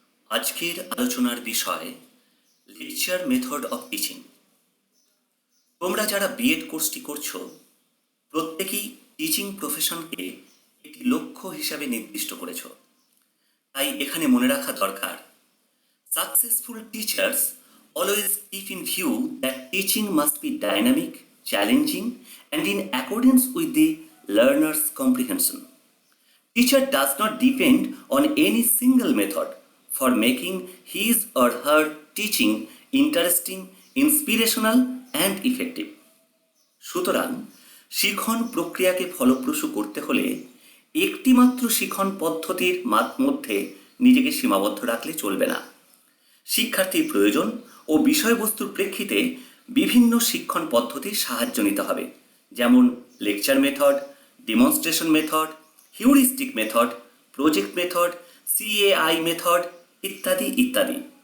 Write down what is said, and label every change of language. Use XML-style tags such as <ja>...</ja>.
<bn>আজকের আলোচনার বিষয় লেকচার মেথড অফ টিচিং। তোমরা যারা বিএড কোর্সটি করছো প্রত্যেকেই টিচিং প্রফেশনকে একটি লক্ষ্য হিসাবে নির্দিষ্ট করেছো। তাই এখানে মনে রাখা দরকার,</bn> <en>Successful teachers always keep in view that teaching must be dynamic, challenging and in accordance with the learner's comprehension. Teacher does not depend on any single method for making his or her teaching interesting, inspirational and effective.</en> <bn>সুতরাং শিখন প্রক্রিয়াকে ফলপ্রসূ করতে হলে একটিমাত্র শিখন পদ্ধতির মধ্যে নিজেকে সীমাবদ্ধ রাখলে চলবে না। শিক্ষার্থীর প্রয়োজন ও বিষয়বস্তুর প্রেক্ষিতে বিভিন্ন শিক্ষণ পদ্ধতির সাহায্য নিতে হবে, যেমন lecture method, demonstration method, heuristic method, project method, সিএআই method ইত্যাদি ইত্যাদি।</bn>